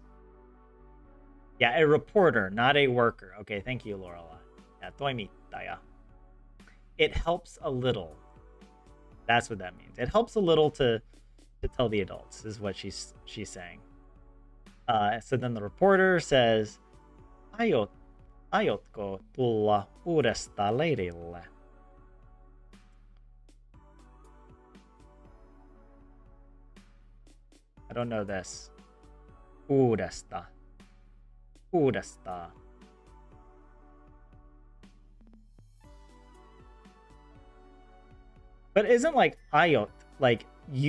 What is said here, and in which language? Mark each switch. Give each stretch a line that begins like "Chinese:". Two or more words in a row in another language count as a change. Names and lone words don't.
English: Yeah, a reporter, not a worker. Okay, thank you, Lorela. Yeah, toimittaja. It helps a little. That's what that means. It helps a little to tell the adults, is what she's saying. So then the reporter says,
Finnish: aiotko tulla uudesta leirille?
English: I don't know this.
Finnish: Uudesta. Uudesta.
English: But isn't like ayot like you?